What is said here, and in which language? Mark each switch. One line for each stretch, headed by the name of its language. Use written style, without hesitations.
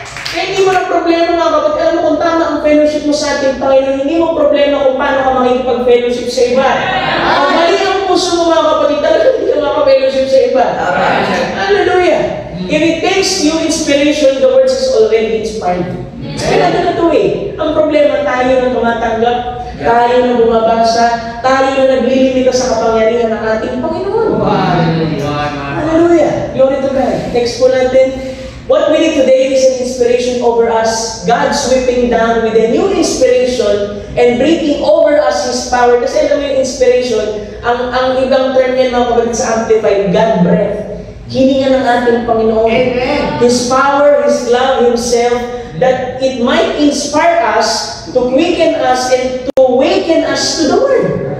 Filipino: Kaya hindi mo na problema mga kapatid. Alam mo kung tama ang fellowship mo sa ating Panginoon, hindi mo problema kung paano ka makikipag-fellowship sa iba. Kung mali ang puso mo mga kapatid, talaga hindi ka makapag-fellowship sa iba. Hallelujah.
English: If it takes you inspiration, the words is already inspired.
Filipino: Kaya na ito eh. Ang problema, tayo na tumatanggap, tayo na bumabasa, tayo na naglilimita sa kapangyarihan ng ating Panginoon. Hallelujah.
English: Glory to God.
Filipino: Next po natin.
English: What we need today is an inspiration over us. God sweeping down with a new inspiration and breathing over us His power.
Filipino: Kasi alam mo yung inspiration, ang ibang term yan mga kapatid sa Amplified,
English: God breath.
Filipino: Hininga ng ating Panginoon. Amen.
English: His power, His love, Himself, that it might inspire us, to quicken us, and to awaken us to the Word.